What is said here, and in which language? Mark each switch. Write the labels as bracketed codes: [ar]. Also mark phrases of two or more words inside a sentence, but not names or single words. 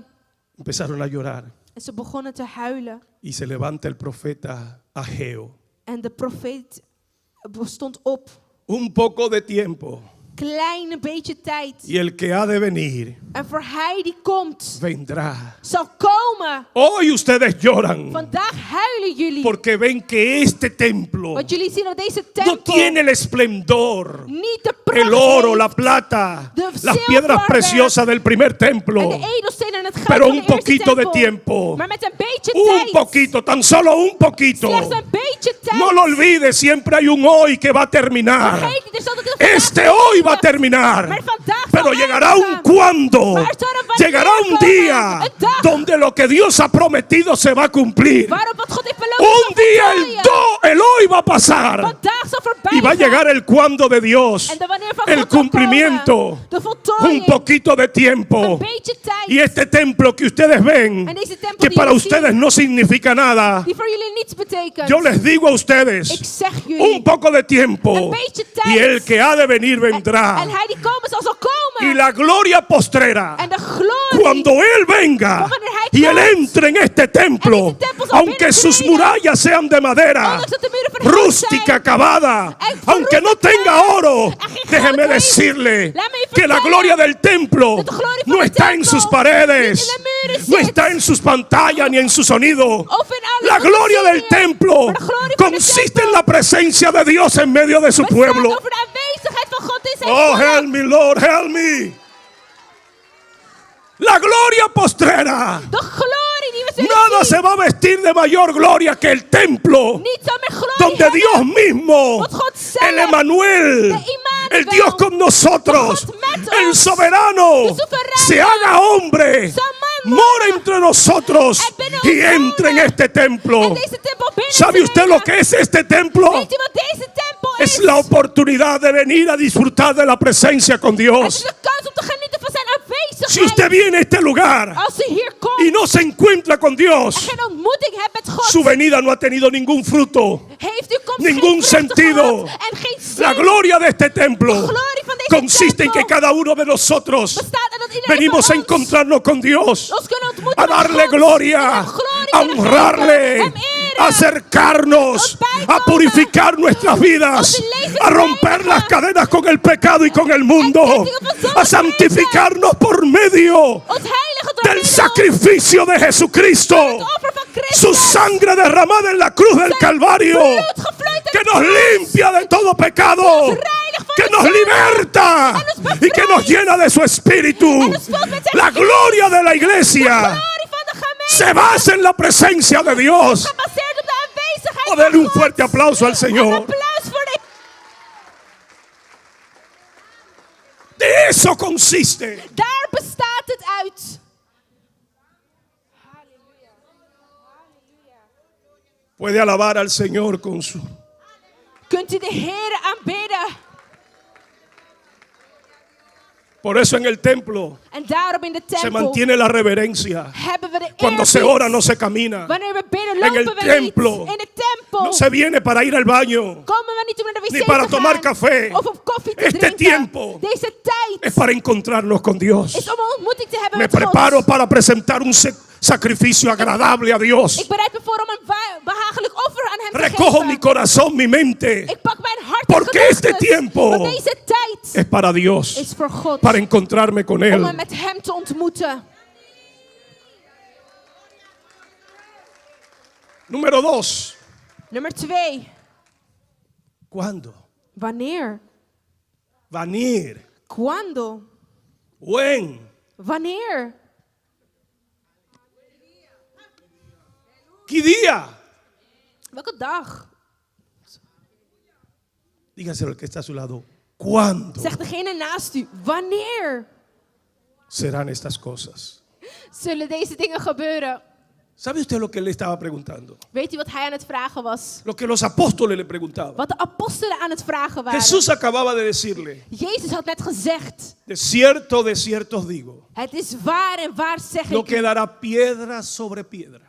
[es] Empezaron a llorar. [nl] En ze begonnen te huilen. [es] Y se levanta el profeta Ageo. [nl] En de profeet stond op. [es] Un poco de tiempo. [nl] Kleine beetje tijd. [es] Y el que ha de venir [nl] En voor hij die komt, [es] vendrá. [nl] zal komen. [es] Hoy ustedes lloran [nl] Vandaag huilen jullie. [es] porque ven que este templo [nl] Want jullie zien dat deze [es] no [nl] tempel [es] tiene el esplendor, [nl] niet de pracht [es] el oro, [nl] heeft [es] la plata, [nl] de [es] las [nl] zilver [es] piedras preciosas del primer templo. [nl] en de edelstenen en het goud [es] Pero [nl] van de [es] un [nl] eerste [es] poquito de [nl] tempel. [es] tiempo. [nl] Maar met een beetje [es] Un [nl] tijd. [es] poquito, tan solo un poquito. [nl] Slechts een beetje tijd. [es] No lo olvides, siempre hay un hoy que va a terminar. [nl] Vergeet niet, er zal ook een vandaag [es] Este hoy va a [nl] komen. [es] terminar. [nl] Maar vandaag zal [es] Pero llegará un [nl] eindigen. [es] cuando. [nl] Maar er zal een wanneer [es] Llegará un [nl] komen. [es] día [nl] Een dag [es] donde lo que Dios ha prometido se va a cumplir. [nl] waarop wat God heeft beloofd [es] Un [nl] zal [es] día [nl] voltooien. [es] el hoy va a pasar. [nl] Vandaag zal voorbij [es] Y va a [nl] gaan. [es] llegar el cuando de Dios. [nl] En de wanneer van [es] El [nl] God zal [es] cumplimiento. [nl] komen. De [es] Un [nl] voltooiing. [es] poquito de tiempo. [nl] Een beetje tijd. [es] Y este templo que ustedes ven, [nl] En deze tempel [es] que [nl] die [es] para [nl] jullie [es] ustedes [nl] zien, [es] no significa nada, [nl] die voor jullie niets betekent. [es] yo les digo a [nl] Ik [es] ustedes, [nl] zeg jullie. [es] un poco de tiempo. [nl] Een beetje tijd. [es] Y el que ha de venir vendrá. [nl] En hij die komen zal komen. [es] Y la gloria postrera, [nl] En de glorie. [es] cuando Él venga y Él entre en este templo, aunque sus murallas sean de madera, [nl] Ondanks dat de muren van hout [es] rústica, [nl] zijn. [es] acabada, aunque no tenga oro, déjeme decirle que la gloria del templo no está en sus paredes, no está en sus pantallas ni en su sonido. [nl] Of in alles [es] La [nl] wat we [es] gloria [nl] zien [es] del [nl] hier. [es] templo [nl] Maar de glorie van de [es] consiste [nl] tempel [es] en la presencia de Dios en medio de su [nl] bestaat [es] pueblo. [nl] over de aanwezigheid van God in zijn [en] Oh, [nl] volk. [en] help me, Lord, help me. [es] La gloria postrera. [nl] De glorie die we zullen [es] Nada [nl] zien. [es] se va a vestir de mayor gloria que el templo [nl] Niet zal meer glorie [es] donde [nl] hebben. [es] Dios mismo, [nl] Want God zelf, [es] el Emanuel, [nl] de Immanuel, [es] el Dios con nosotros, [nl] de God met [es] el [nl] ons, [es] soberano, [nl] de soberano, [es] se haga hombre, [nl] zal man [es] mora entre nosotros [nl] en binnen [es] y [nl] ons [es] entre en [nl] wonen. [es] este templo. [nl] En deze tempel binnen [es] ¿Sabe [nl] te [es] usted [nl] nemen. [es] lo que es este templo? [nl] Weet u wat deze tempel [es] Es la oportunidad de venir a disfrutar de la presencia con [nl] Het is [es] Dios. [nl] de kans om te genieten van zijn aanwezigheid. [es] Si usted viene a este lugar [nl] Als u hier komt [es] y no se encuentra con [nl] en [es] Dios, [nl] geen ontmoeting hebt met God, [es] su venida no ha tenido ningún fruto. [nl] heeft uw komst [es] ningún sentido. [nl] En geen zin. [es] La gloria de este templo [nl] De glorie van deze [es] consiste en que [nl] tempel [es] cada uno de nosotros [nl] bestaat en dat iedereen [es] venimos [nl] van [es] a [nl] ons [es] encontrarnos con Dios, [nl] ons kunnen ontmoeten [es] a [nl] met [es] darle [nl] God, [es] gloria, [nl] en hem glorie [es] a [nl] kunnen geven, [es] honrarle, [nl] hem eren, [es] a acercarnos, [nl] ons bijkomen, [es] a purificar nuestras vidas, [nl] onze levens [es] a romper [nl] reinigen, [es] las cadenas con el pecado y con el mundo, [nl] kettingen van zonde [es] a santificarnos por medio [nl] ons heiligen door [es] del [nl] middel [es] sacrificio de Jesucristo, [nl] van het offer van Christus. [es] su sangre derramada en la cruz del Calvario, [nl] Bloed gevloeid aan [es] que [nl] het [es] nos [nl] kruis. [es] limpia de todo pecado, que nos liberta y que nos llena de su espíritu. La gloria de la iglesia [nl] Glorie van de gemeente. [es] se basa en la presencia de Dios. [nl] Gebaseerd op de aanwezigheid [es] O [nl] van [es] denle un [nl] God. [es] fuerte aplauso al [nl] Een [es] Señor. [nl] applaus voor de [es] De eso consiste. [nl] Daar bestaat het uit. [es] Halleluja. [nl] Halleluja. [es] Puede alabar al Señor con su... [nl] Kunt u de Heer aanbidden? [es] Por eso en el templo [nl] En daarom in de [es] se [nl] tempel [es] mantiene la reverencia. [nl] hebben we de [es] Cuando se [nl] eerbied. [es] ora no se camina. [nl] Wanneer we bidden, [es] En el [nl] lopen we niet. [es] templo [nl] In de tempel [es] no se viene para ir al baño. [nl] komen we niet om naar de wc [es] Ni para [nl] te [es] tomar [nl] gaan. [es] café. [nl] Of op koffie te [es] Este [nl] drinken. [es] tiempo [nl] Deze tijd [es] Es para encontrarnos con Dios. [nl] is om een ontmoeting te hebben [es] Me [nl] met God. [es] preparo para presentar un sacrificio agradable a Dios. [nl] Ik bereid me voor om een behagelijk offer aan hem te [es] Recojo mi [nl] geven. [es] corazón, mi mente. [nl] Ik pak mijn hart [es] Porque [nl] en [es] este [nl] gedachten. [es] tiempo [nl] Want deze tijd [es] Es para Dios. [nl] is voor God. [es] Para encontrarme con [nl] Om me [es] Él. [nl] met hem te ontmoeten. [es] Número 2. [nl] Nummer 2. [es] ¿Cuándo? [nl] Wanneer? [es] Venir. Cuando? [en] When. [nl] Wanneer? [es] ¿Qué día? [nl] Welke dag? [es] Dígaselo al que está a su lado. ¿Cuándo [nl] Zegt degene naast u. Wanneer [es] serán estas cosas? [nl] zullen deze dingen gebeuren? [es] ¿Sabe usted lo que él le estaba preguntando? [nl] Weet u wat hij aan het vragen was? [es] Lo que los apóstoles le preguntaban. [nl] Wat de apostelen aan het vragen waren. [es] Jesús acababa de decirle, [nl] Jezus had net gezegd. [es] de cierto os digo, [nl] Het is waar en waar zeg [es] no [nl] ik u, [es] quedará piedra sobre piedra.